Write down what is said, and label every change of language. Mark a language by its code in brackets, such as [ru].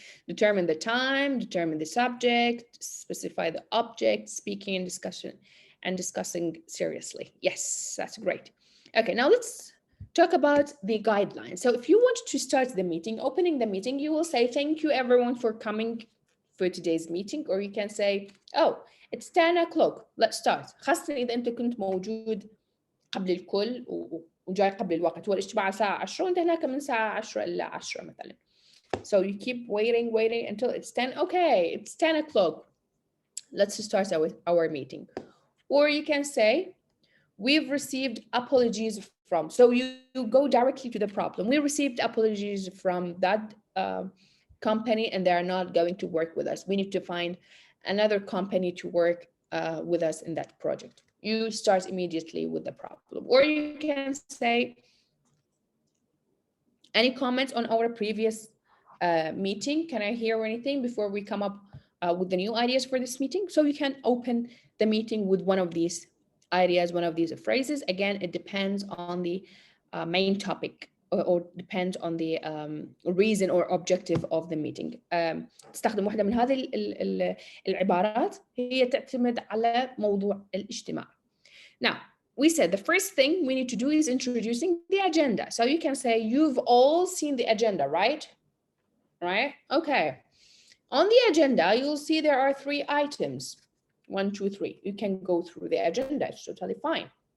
[en] Determine the time, determine the subject, specify the object, speaking and discussing seriously. Yes, that's great. Okay, now let's talk about the guidelines. So if you want to start the meeting, opening the meeting, you will say, thank you everyone for coming for today's meeting, or you can say, oh, it's 10 o'clock, let's start. [ar] خاصة إذا أنت كنت موجود قبل الكل وجاي قبل الوقت، والاجتماع الساعة 10 وأنت هناك من الساعة 10 إلى 10 مثلا. [en] So you keep waiting until it's 10. Okay, it's 10 o'clock. Let's start our meeting. Or you can say, we've received apologies from. So you go directly to the problem. We received apologies from that company and they are not going to work with us. We need to find another company to work with us in that project. You start immediately with the problem. Or you can say, any comments on our previous meeting? Can I hear anything before we come up with the new ideas for this meeting? So you can open the meeting with one of these ideas, one of these phrases. Again, it depends on the main topic or depends on the reason or objective of the meeting. [ar] تستخدم واحدة من هذه العبارات هي تعتمد على موضوع الاجتماع. [en] Now, we said the first thing we need to do is introducing the agenda. So you can say, you've all seen the agenda, right? Right? Okay. On the agenda, you'll see there are 3 items. 1, 2, 3. You can go through the agenda. It's totally fine.